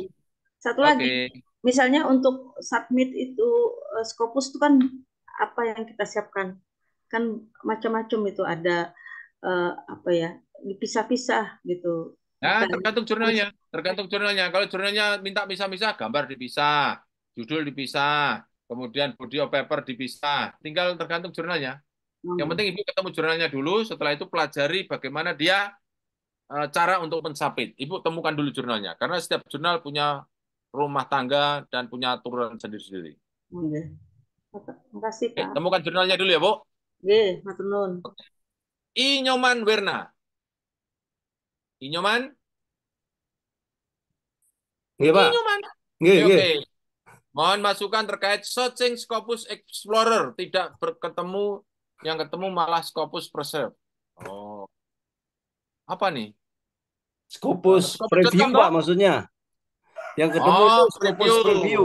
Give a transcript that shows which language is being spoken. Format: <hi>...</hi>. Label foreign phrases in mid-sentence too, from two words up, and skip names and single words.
<id>Satu lagi, misalnya untuk submit itu Scopus itu kan apa yang kita siapkan? Kan macam-macam itu, ada apa ya, dipisah-pisah gitu. Ya, tergantung jurnalnya. Tergantung jurnalnya. Kalau jurnalnya minta misah-misah, gambar dipisah, judul dipisah, kemudian</id> <en>body of paper</en> <id>dipisah. Tinggal tergantung jurnalnya. Yang penting Ibu ketemu jurnalnya dulu, setelah itu pelajari bagaimana dia cara untuk mensubmit. Ibu temukan dulu jurnalnya, karena setiap jurnal punya rumah tangga dan punya aturan sendiri-sendiri. Oke. Makasih, Oke, Kak. temukan jurnalnya dulu ya, Bu. Oke,</id> <jv>matur nuwun.</jv> <id>Inyoman Werna. Inyoman? Nggih, Pak. Inyoman. Nggih, nggih. Oke. Mohon masukan terkait searching Scopus Explorer. Tidak berketemu, yang ketemu malah Scopus Preserve. Oh. Apa nih? Scopus preview, Scopus.com, Pak, toh? maksudnya. Yang ketemu itu Scopus preview.</id>